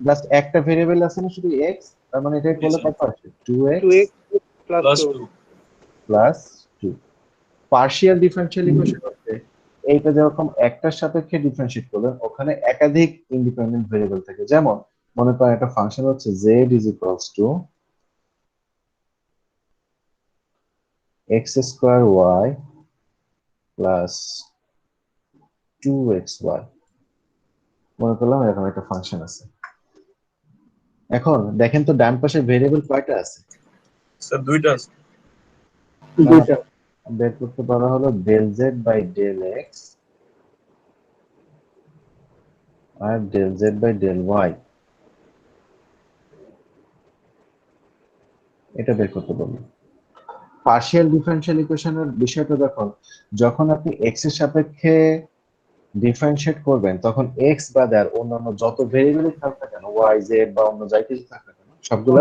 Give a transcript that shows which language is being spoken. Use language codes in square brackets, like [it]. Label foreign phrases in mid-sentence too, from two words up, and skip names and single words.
[bn] জাস্ট একটা ভেরিয়েবল আছে না শুধু এক্স, তার মানে এটাকে করলে কত আসে 2x [en] 2x plus প্লাস 2. টু প্লাস 2। partial differential equation [bn] হচ্ছে এইটা যেরকম একটার সাপেক্ষে ডিফারেন্সিয়েট করবেন ওখানে একাধিক [en] independent variable [bn] থাকে। যেমন মনে করেন একটা ফাংশন হচ্ছে [en] z is equals to x square y plus 2xy, [bn] মনে করলাম এরকম একটা ফাংশন আছে। এখন দেখেন তো ডান পাশে ভেরিয়েবল কয়টা আছে? স্যার দুইটা আছে। দুইটা। বের করতে পারা হলো [en] del z by del x [bn] আর [en] del z by del y, [bn] এটা বের করতে পারবো। [en] partial differential equation [bn] বিষয়টা দেখুন, যখন আপনি এক্স এর সাপেক্ষে ডিফারেন্সিয়েট করবেন তখন এক্স বাদে আর অন্যান্য যত ভেরিয়েবলই থাকুক না কেন, ওয়াই জেড বা অন্য যাই কিছু থাকুক না কেন, সবগুলা